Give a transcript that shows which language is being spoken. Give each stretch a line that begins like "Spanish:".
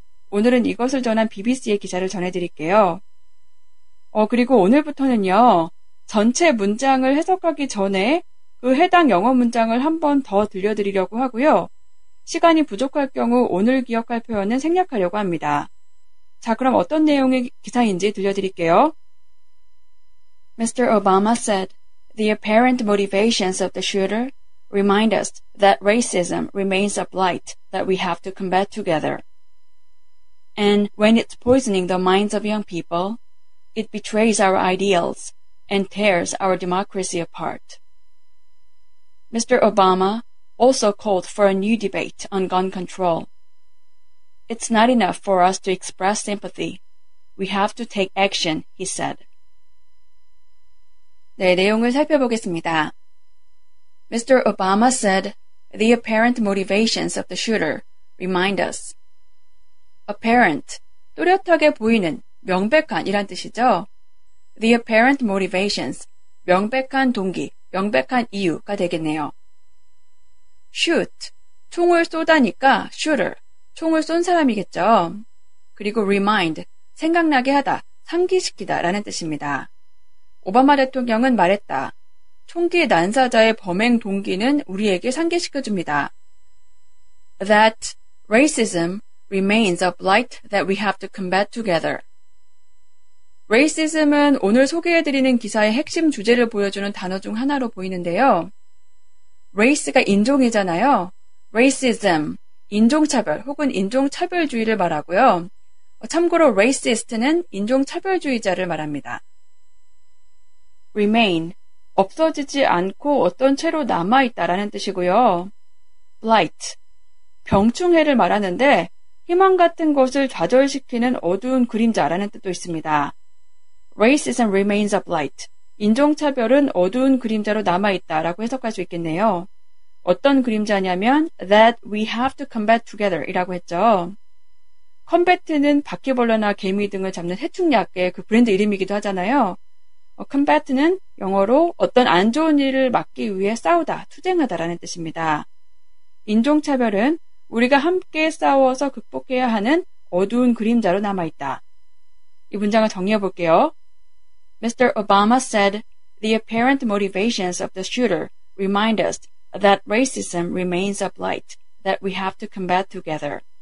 Korean: 오늘은 이것을 전한 BBC의 기사를 전해드릴게요. 그리고 오늘부터는요, 전체 문장을 해석하기 전에 그 해당 영어 문장을 한 번 더 들려드리려고 하고요. 시간이 부족할 경우 오늘 기억할 표현은 생략하려고 합니다. 자, 그럼 어떤 내용의 기사인지 들려드릴게요.
English: Mr. Obama said, the apparent motivations of the shooter remind us that racism remains a blight that we have to combat together. And when it's poisoning the minds of young people, it betrays our ideals and tears our democracy apart. Mr. Obama also called for a new debate on gun control. It's not enough for us to express sympathy. We have to take action, he said.
Korean: 네, 내용을 살펴보겠습니다.
English: Mr. Obama said, the apparent motivations of the shooter remind us.
Korean: apparent, 또렷하게 보이는, 명백한 이란 뜻이죠.
English: The apparent motivations,
Korean: 명백한 동기, 명백한 이유가 되겠네요. shoot, 총을 쏘다니까 shooter, 총을 쏜 사람이겠죠. 그리고 remind, 생각나게 하다, 상기시키다 라는 뜻입니다. 오바마 대통령은 말했다. 총기 난사자의 범행 동기는 우리에게 상기시켜줍니다.
English: That racism remains a blight that we have to combat together.
Korean: racism은 오늘 소개해드리는 기사의 핵심 주제를 보여주는 단어 중 하나로 보이는데요. race가 인종이잖아요. racism, 인종차별 혹은 인종차별주의를 말하고요. 참고로 racist는 인종차별주의자를 말합니다. remain, 없어지지 않고 어떤 채로 남아있다라는 뜻이고요. blight, 병충해를 말하는데 희망 같은 것을 좌절시키는 어두운 그림자라는 뜻도 있습니다.
English: racism remains a blight,
Korean: 인종차별은 어두운 그림자로 남아있다라고 해석할 수 있겠네요. 어떤 그림자냐면
English: that we have to combat together
Korean: 이라고 했죠. combat는 바퀴벌레나 개미 등을 잡는 해충약의 그 브랜드 이름이기도 하잖아요. combat는 영어로 어떤 안 좋은 일을 막기 위해 싸우다, 투쟁하다라는 뜻입니다. 인종차별은 우리가 함께 싸워서 극복해야 하는 어두운 그림자로 남아있다. 이 문장을 정리해 볼게요.
English: Mr. Obama said, the apparent motivations of the shooter remind us that racism remains a blight that we have to combat together.